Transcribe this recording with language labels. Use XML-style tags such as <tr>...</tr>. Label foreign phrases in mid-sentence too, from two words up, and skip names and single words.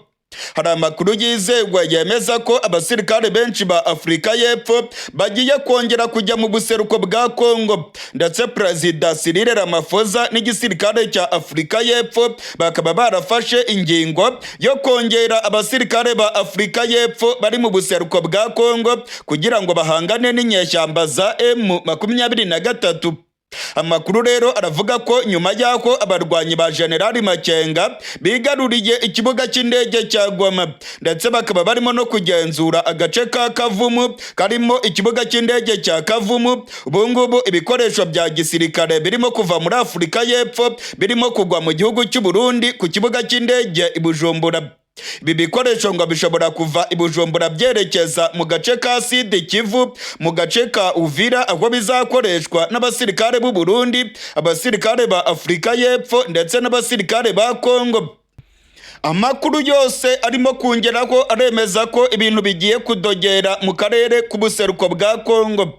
<rw>Hari amakuru yizewe yemeza ko abasirikare benshi ba Afurika y'Epfo bagiye kongera kujya mu buseruko bwa Kongo, ndetse Perezida Cyril Ramaphosa n'igisirikare cya Afurika y'Epfo bakaba barafashe ingingo yo kongera abasirikare ba Afurika y'Epfo bari mu buseruko bwa Kongo kugira ngo bahangane n'inyeshyamba za M23. Amakuru rero aravuga ko nyuma y'aho abarwanyi ba Generali Makenga bigaruriye ikibuga cy'indege cya Goma, ndetse bakaba barimo no kugenzura agace ka Kavumu karimo ikibuga cy'indege cya Kavumu, ubungubu ibikoresho bya gisirikare birimo kuva muri Afurika y'Epfo birimo kugwa mu gihugu cy'u Burundi ku kibuga cy'indege i Bujumbura. Ibi bikoresho ngo bishobora kuva i Bujumbura byerekeza mu gace ka Sud Kivu, mu gace ka Uvira, aho bizakoreshwa n'abasirikare b'u Burundi, abasirikare ba Afurika y'Epfo ndetse n'abasirikare ba Kongo. Amakuru yose arimo kongeraho aremeza ko ibintu bigiye kudogera mu karere k'ubuseruko bwa Kongo.</rw>